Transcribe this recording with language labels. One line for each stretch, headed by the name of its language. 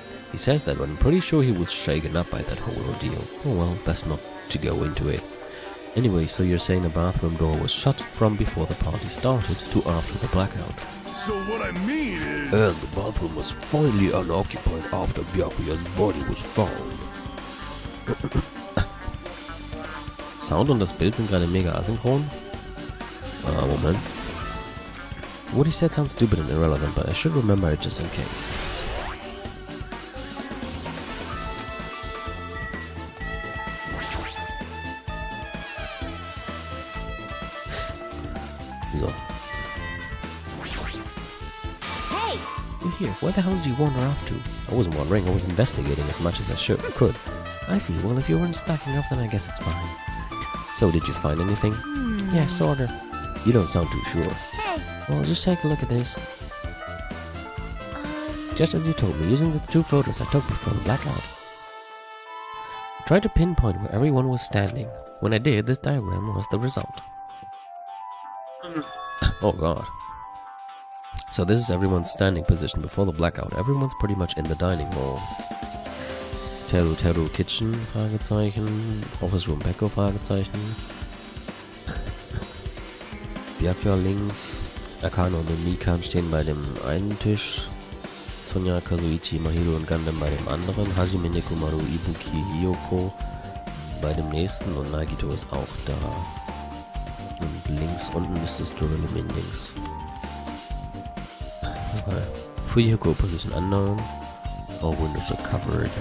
English: He says that, but I'm pretty sure he was shaken up by that whole ordeal. Oh well, best not to go into it. Anyway, so you're saying the bathroom door was shut from before the party started to after the blackout. So what I mean is... And the bathroom was finally unoccupied after Byakuya's body was found.
German: Sound und das Bild sind gerade mega asynchron. Moment.
English: What he said sounds stupid and irrelevant, but I should remember it just in case. So. Hey! You're here. Where the hell did you wander off to? I wasn't wandering, I was investigating as much as I could. I see. Well, if you weren't stocking up, then I guess it's fine. So, did you find anything? Yeah, sorta. You don't sound too sure. Hey! Well, just take a look at this. Just as you told me, using the 2 photos I took before the blackout. I tried to pinpoint where everyone was standing. When I did, this diagram was the result. Oh god. So this is everyone's standing position before the blackout. Everyone's pretty much in the dining hall.
German: Teru Kitchen, Fragezeichen. Office Room Peko, Fragezeichen. Byakuya links. Akane und Mikan stehen bei dem einen Tisch. Sonya, Kazuichi, Mahiro und Gundam bei dem anderen. Hajime, Nekomaru, Ibuki, Hiyoko bei dem nächsten und Nagito ist auch da. Und links unten ist das Doremi links. Okay.
English: Fuyoko position unknown. All windows are covered.